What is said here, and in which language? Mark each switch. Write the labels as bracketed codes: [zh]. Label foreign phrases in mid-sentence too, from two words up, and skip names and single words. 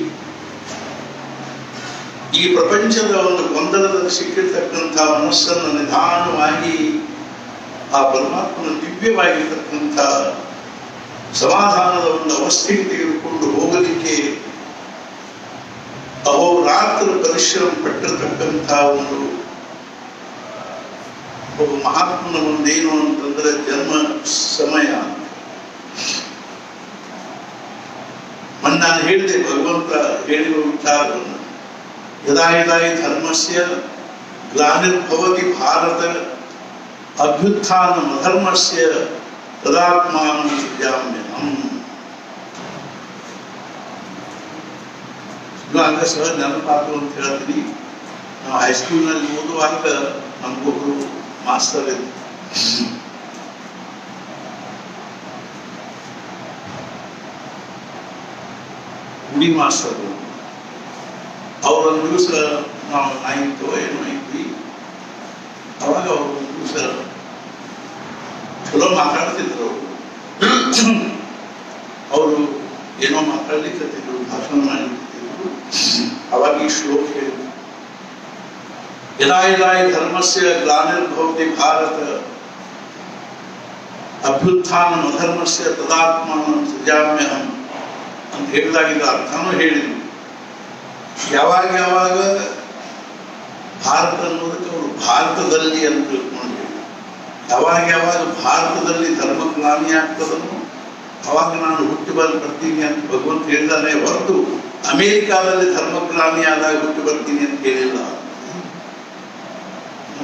[kn] ಈ ಪ್ರಪಂಚದ ಒಂದು ಗೊಂದಲದಲ್ಲಿ ಸಿಕ್ಕಿರ್ತಕ್ಕಂಥ ಮನಸ್ಸನ್ನು ನಿಧಾನವಾಗಿ ಆ ಪರಮಾತ್ಮನ ದಿವ್ಯವಾಗಿರ್ತಕ್ಕಂಥ ಸಮಾಧಾನದ ಒಂದು ಅವಸ್ಥೆಗೆ ತೆಗೆದುಕೊಂಡು ಹೋಗಲಿಕ್ಕೆ ಅಹೋರಾತ್ರ ಪರಿಶ್ರಮ ಪಟ್ಟಿರತಕ್ಕಂಥ ಒಬ್ಬ ಮಹಾತ್ಮನ ಒಂದೇನು ಅಂತಂದ್ರೆ ಜನ್ಮ ಸಮಯ. ನಾನು ಹೇಳಿದೆ ಭಗವಂತ ಹೇಳಿರುವ ವಿಚಾರವನ್ನು, [sa] ಯದಾ ಯದಾ ಹಿ ಧರ್ಮಸ್ಯ ಗ್ಲಾನಿರ್ಭವತಿ ಭಾರತ ಅಭ್ಯುತ್ಥಾನಂ ಅಧರ್ಮಸ್ಯ ತದಾತ್ಮಾನಂ ಸೃಜಾಮ್ಯಹಂ. [kn] ಹಂಗ ಸಹ ನೆನಪಾತು ಅಂತ ಹೇಳ್ತೀನಿ. ನಾವು ಹೈಸ್ಕೂಲ್ನಲ್ಲಿ ಓದುವಾಗ ನಮಗೊಬ್ರು ಮಾಸ್ತರ್ ಇದ್ರು. ಗುಡಿ ಮಾಸ್ತರ್. ಅವರೊಂದು ದಿವಸ ನಾವು 9th ಏನೋ ಇದ್ವಿ. ಅವಾಗ ಅವರು ಒಂದು ದಿವಸ ಚಲೋ ಮಾತಾಡ್ತಿದ್ರು. ಅವರು ಏನೋ ಮಾತಾಡ್ಲಿಕ್ಕೆ ಭಾಷಣ ಮಾಡಿರ್ತಿದ್ರು. ಅವಾಗ ಈ ಶ್ಲೋಕ ಹೇಳಿದ್ರು, [sa] ಯದಾ ಯದಾ ಹಿ ಧರ್ಮಸ್ಯ ಗ್ಲಾನಿರ್ಭವತಿ ಭಾರತ ಅಭ್ಯುತ್ಥಾನಂ ಅಧರ್ಮಸ್ಯ ತದಾತ್ಮಾನಂ ಸೃಜಾಮ್ಯಹಂ [kn] ಅಂತ ಹೇಳಿದಾಗಿದ್ದ ಅರ್ಥನೂ ಹೇಳಿದ್ರು. ಯಾವಾಗ ಯಾವಾಗ ಭಾರತ ಅನ್ನೋದಕ್ಕೆ ಅವರು ಭಾರತದಲ್ಲಿ ಅಂತ ತಿಳ್ಕೊಂಡ್ರು. ಯಾವಾಗ ಯಾವಾಗ ಭಾರತದಲ್ಲಿ ಧರ್ಮಗ್ಲಾನಿ ಆಗ್ತದನ್ನು ಅವಾಗ ನಾನು ಹುಟ್ಟಿ ಬರ್ತೀನಿ ಅಂತ ಭಗವಂತ ಹೇಳಿದಾನೆ ಹೊರತು ಅಮೇರಿಕಾದಲ್ಲಿ ಧರ್ಮಗ್ಲಾನಿ ಆದಾಗ ಹುಟ್ಟಿ ಬರ್ತೀನಿ ಅಂತ ಹೇಳಿಲ್ಲ.